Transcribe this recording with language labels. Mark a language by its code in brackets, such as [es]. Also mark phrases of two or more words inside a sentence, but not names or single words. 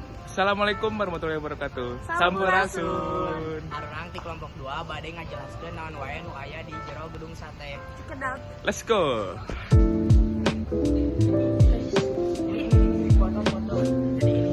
[ar] السلام عليكم ورحمة الله وبركاته. [su] Sampurasun. Arurang ti kelompok 2 bade ngajelaskeun naon wae nu aya di jero gedung sate. [en] Let's go. [id] Foto-foto. Jadi ini.